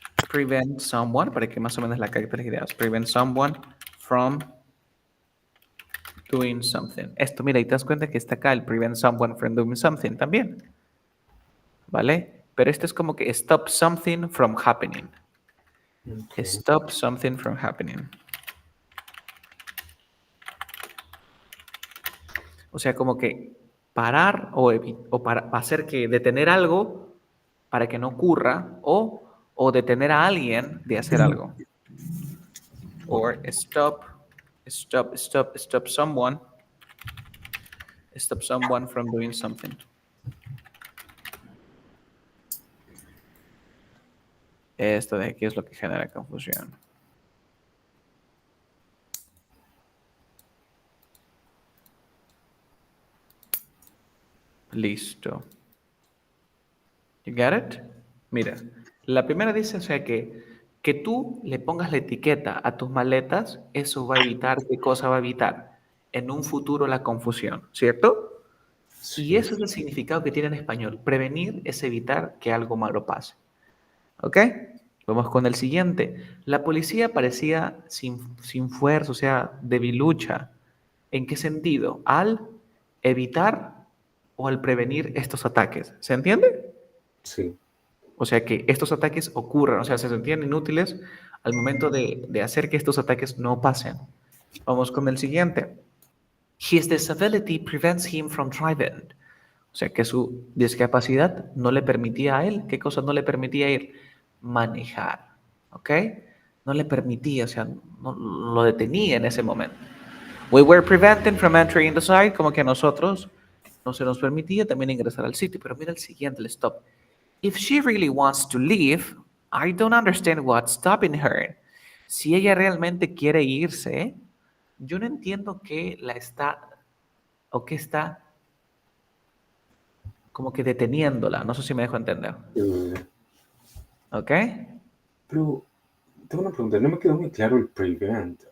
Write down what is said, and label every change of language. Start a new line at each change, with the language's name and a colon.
English: Prevent someone,
Spanish: para que más o menos la capte las ideas.
English: Prevent someone from doing something.
Spanish: Esto, mira, y te das cuenta que está acá el
English: prevent someone from doing something
Spanish: también. ¿Vale? Pero esto es como que
English: stop something from happening. Okay. Stop something from happening.
Spanish: O sea, como que parar o para hacer que detener algo para que no ocurra o detener a alguien de hacer algo.
English: Ok. Or stop someone from doing something.
Spanish: Esto de aquí es lo que genera confusión. Listo.
English: You got it?
Spanish: Mira, la primera dice, o sea, que tú le pongas la etiqueta a tus maletas, eso va a evitar, ¿qué cosa va a evitar? En un futuro la confusión, ¿cierto? Y Sí, eso es el significado que tiene en español. Prevenir es evitar que algo malo pase. ¿Ok? Vamos con el siguiente. La policía parecía sin fuerza, o sea, debilucha. ¿En qué sentido? Al evitar o al prevenir estos ataques. ¿Se entiende? sí. O sea, que estos ataques ocurran, o sea, se sentían inútiles al momento de hacer que estos ataques no pasen. Vamos con el siguiente.
English: His disability prevents him from driving.
Spanish: O sea, que su discapacidad no le permitía a él, ¿qué cosa no le permitía ir? Manejar, ¿ok? No le permitía, o sea, no lo detenía en ese momento.
English: We were prevented from entering the site,
Spanish: como que a nosotros no se nos permitía también ingresar al sitio. Pero mira el siguiente, el stop.
English: If she really wants to leave, I don't understand what's stopping her.
Spanish: Si ella realmente quiere irse, yo no entiendo qué la está o qué está como que deteniéndola. No sé si me dejo entender. Eh, ¿Ok? pero tengo una pregunta, no me quedó muy claro el prevent.